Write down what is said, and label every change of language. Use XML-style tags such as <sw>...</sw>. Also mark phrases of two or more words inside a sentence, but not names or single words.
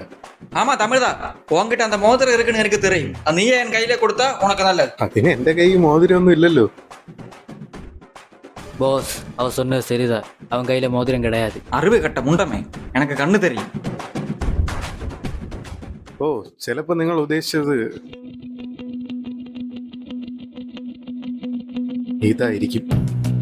<ta>ஆமா தமிழ் தான். உன்கிட்ட அந்த மோதிரம் இருக்குன்னு எனக்கு தெரியும். அது நீயே என் கையில கொடுத்தா உனக்கு நல்லது.</ta> <ml>അതിന് എന്റെ കൈ മോതിരം ഒന്നും ഇല്ലല്ലോ.</ml> <ta>பாஸ் அவ சொன்னது சரிதான், அவன் கையில மோதிரம் கிடையாது. அருவை கட்ட முண்டமே, எனக்கு கண்ணு தெரியும்.</ta> <ml>ഓ, ചിലപ്പോ നിങ്ങൾ ഉദ്ദേശിച്ചത് ഇതായിരിക്കും.</ml>